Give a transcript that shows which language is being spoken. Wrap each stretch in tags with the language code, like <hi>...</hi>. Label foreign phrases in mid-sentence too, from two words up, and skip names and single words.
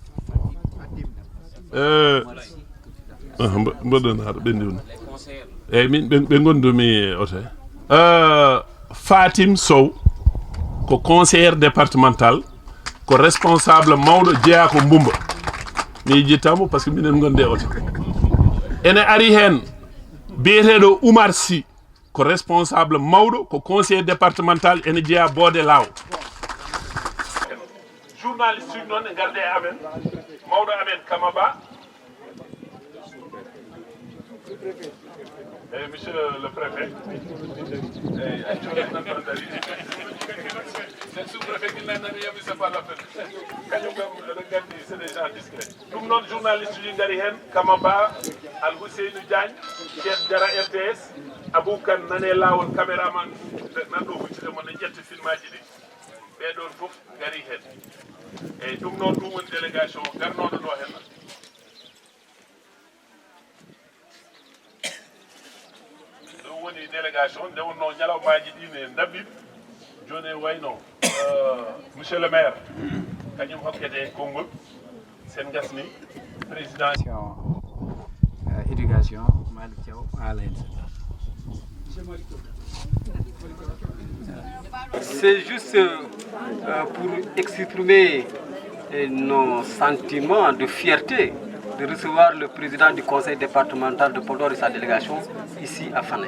<ff>mboɗon haɗo ɓendiwno eyyi min ɓe gondumi oto Fatim Sow ko</ff> <fr>conseillère départemental</fr> <ff>ko responsable mawɗo jeeya ko Mbumba mi jittamo</ff> <fr>par ce que</fr> <ff>minen gonde oto ene ari hen biyeteɗo Oumar Sy ko responsable mawɗo ko</ff> <fr>conseiller départemental</fr> <ff>ene jeeya Bodé Law journaliste uji noon e garde e amen mawɗo amen</ff> <fr>Kamaba et monsieur le préfet c'est sous-préfet qui n'a rien vu, c'est pas la peine c'est des gens discrets</fr> <ff>ɗum noon journaliste uji gari hen Kamaba Al Housseynou Diagne Cheikh Diara RTS Abou Kane nane lawol caméraman nanɗo huccude mon ne ƴetta film aji ɗi ɓeɗon foof gari hen eyyi ɗum noon ɗum woni délégation garnoɗo ɗo hen ɗum woni délégation nde wonno ñalawmaji ɗi ne dabɓiɓe joni e wayno</ff> <fr>monsieur le maire</fr> <ff>kañum hokkete konngol sen gasni président éducation Malick Thiaw ala hen</ff> <fr>c'est juste pour exprimer nos sentiments de fierté de recevoir le président du conseil départemental de Podor et sa délégation ici à Fanaye.</fr>